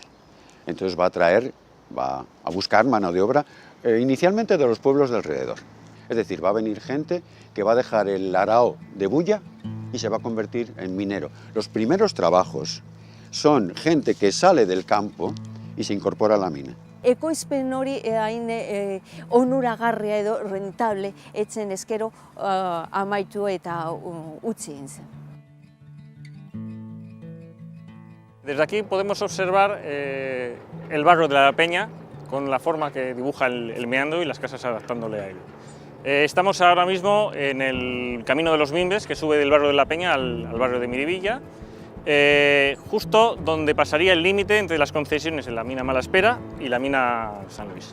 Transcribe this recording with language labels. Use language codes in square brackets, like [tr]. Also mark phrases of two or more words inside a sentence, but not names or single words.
[es] Entonces va a buscar mano de obra inicialmente de los pueblos de alrededor. Es decir, va a venir gente que va a dejar el arao de bulla y se va a convertir en minero. Los primeros trabajos son gente que sale del campo y se incorpora a la mina. [eu] Ekoizpen hori hain onuragarria edo rentable etzen eskero amaitu eta utzi egin zen. [es] Desde aquí podemos observar el barrio de La Peña con la forma que dibuja el meandro y las casas adaptándole a él. Estamos ahora mismo en el camino de los Mimbres, que sube del barrio de La Peña al barrio de Miribilla, justo donde pasaría el límite entre las concesiones en la mina Malaspera y la mina San Luis.